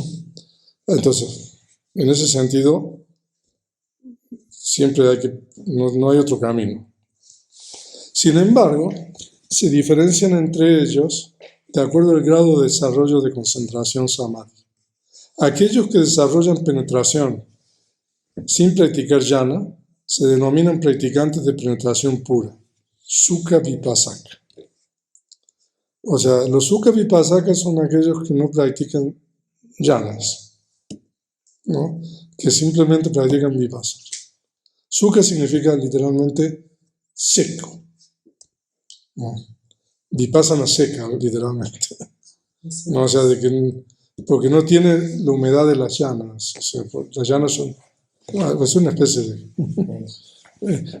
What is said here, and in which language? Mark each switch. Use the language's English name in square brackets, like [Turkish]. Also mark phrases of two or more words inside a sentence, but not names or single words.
[Spanish] Entonces, en ese sentido, siempre no hay otro camino. Sin embargo, se diferencian entre ellos de acuerdo al grado de desarrollo de concentración samadhi. Aquellos que desarrollan penetración sin practicar jhana se denominan practicantes de penetración pura, [Pali] sukha vipassaka. [Spanish] O sea, los sukha vipasakas son aquellos que no practican jhanas, ¿no? Que simplemente practican vipassana. Sukha significa literalmente seco, ¿no? Vipassana seca, literalmente. ¿No? O sea, porque no tiene la humedad de las llanas. O sea, las llanas son es una especie de...